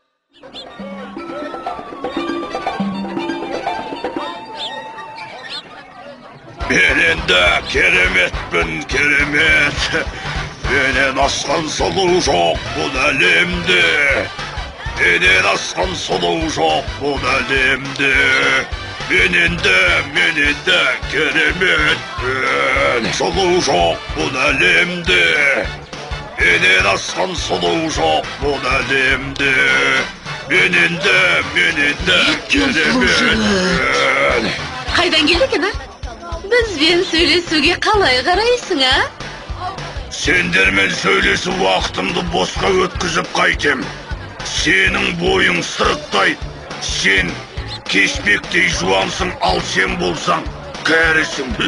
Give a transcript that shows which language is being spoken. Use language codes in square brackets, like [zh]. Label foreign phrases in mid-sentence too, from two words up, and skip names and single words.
[kk] Ben endi keremetpin, keremet. Benden asқан сұлу жоқ бұл әлемде. Benden asқан сұлу жоқ бұл әлемде. Men endi keremetpin. Сұлу жоқ бұл әлемде. Benden asқан сұлу жоқ бұл әлемде. Men endi keremetpin. Қайдан келді екен, а? Бізбен сөйлесуге қалай қарайсың, а? Сендермен сөйлесіп уақытымды босқа өткізіп қайтем. Сенің бойың сырықтай, сен кеспектей жуансың, ал сен болсаң кәрісің.